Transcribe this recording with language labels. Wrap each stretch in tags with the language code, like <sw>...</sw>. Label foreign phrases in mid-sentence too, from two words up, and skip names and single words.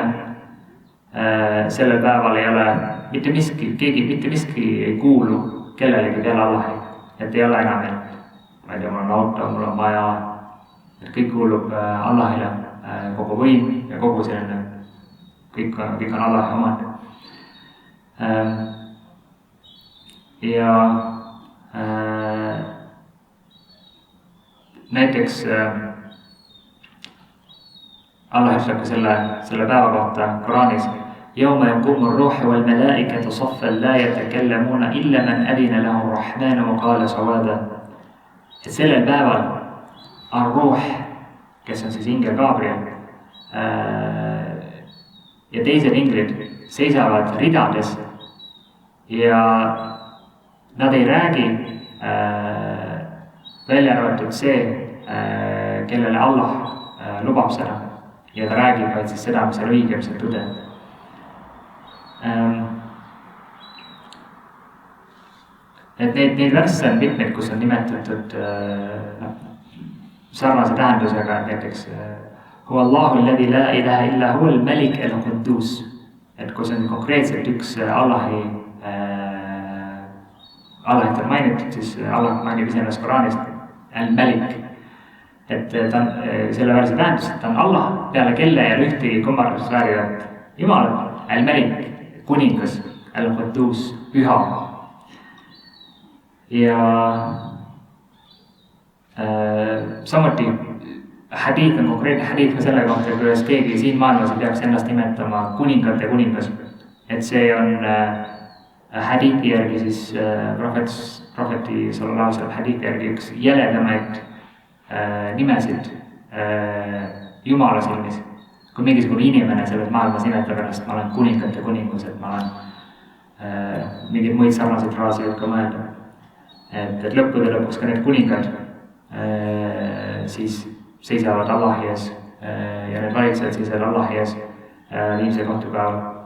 <et>Sellel päeval ei ole mitte miski ei kuulu kellelegi peale Allahi, et ei ole enam, et ma ei tea, mul on auto, mul on maja, et kõik kuulub Allahile, kogu võim ja kogu selline, kõik on Allahi omad. Ja näiteks Allah ütleb ka selle päeva kohta Koraanis:</et> <ar>يوم يقوم الروح والملائكة صفا لا يتكلمون إلا من أذن له الرحمن وقال صوابا.</ar> <et>Et sellel päeval on ruuh, kes on siis ingel Gabriel, ja teised inglid seisavad ridades ja nad ei räägi, välja arvatud see, kellele Allah lubab seda, ja ta räägib vaid siis seda, mis on õige, mis on tõde. Et neid värsse on mitmeid, kus on nimetatud sarnase tähendusega, et näiteks</et> <ar>هو الله الذي لا إله إلا هو الملك القدوس,</ar> <et>et kus on konkreetselt üks Allahi on mainitud, siis Allah mainib iseennast Koraanist al-Malik, et ta on selle värse tähendus, et ta on Allah, peale kelle ja ühtegi kummardust väärivat Jumalat, al-Malik, kuningas, al-Quddus, püha. Ja samuti hadiid on konkreetne hadiid ka selle kohta, kuidas keegi siin maailmas ei peaks ennast nimetama kuningate kuningas. Et see on hadiidi järgi siis prohveti</et> <ar>صلى الله عليه وسلم</ar> <et>hadiidi järgi üks jäledamaid nimesid Jumala silmis. Kui mingisugune inimene selles maailmas nimetab ennast, ma olen kuningate kuningus, et ma olen mingid muid sarnaseid fraasi võib ka mõelda. Et lõppude lõpuks ka need kuningad siis seisavad Allahi ees ja need valitsejad seisavad Allahi ees viimse kohtupäeval.</et>